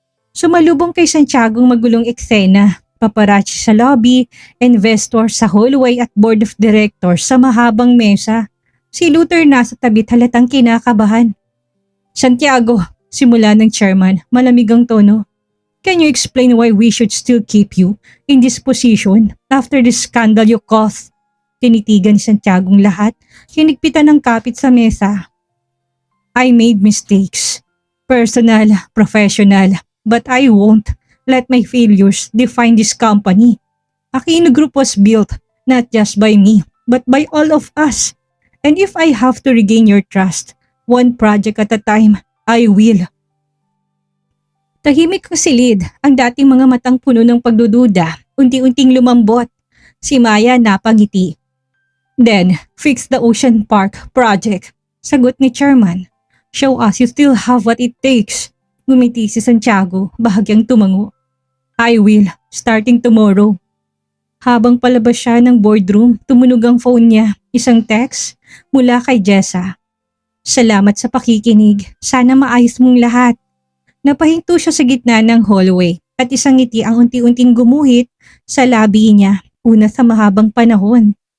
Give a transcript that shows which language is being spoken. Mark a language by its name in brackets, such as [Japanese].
[Filipino] Sumalubong kay Santiago ang magulong eksena. Paparazzi sa lobby, investor sa hallway at board of directors sa mahabang mesa. Si Luther nasa tabi halatang kinakabahan. Santiago, simula ng chairman, malamig ang tono. [English] Can you explain why we should still keep you in this position after the scandal you caused? [Filipino] Tinitigan ni Santiago ang lahat, hinigpitan ng kapit sa mesa. [English] I made mistakes. Personal, professional, but I won't let my failures define this company. Aquino Group was built not just by me, but by all of us. And if I have to regain your trust, one project at a time, I will. [Filipino] Tahimik ang silid, ang dating mga matang puno ng pagdududa, unti-unting lumambot. Si Maya napangiti. [English] Then, fix the Ocean Park project. [Filipino] Sagot ni Chairman. [English] Show us you still have what it takes. [Filipino] Ngumiti si Santiago, bahagyang tumango. [English] I will, starting tomorrow. [Filipino] Habang palabas siya ng boardroom, tumunog ang phone niya. Isang text mula kay Jessa. Salamat sa pakikinig. Sana maayos mong lahat. Napahinto siya sa gitna ng hallway at isang ngiti ang unti-unting gumuhit sa labi niya, una sa mahabang panahon.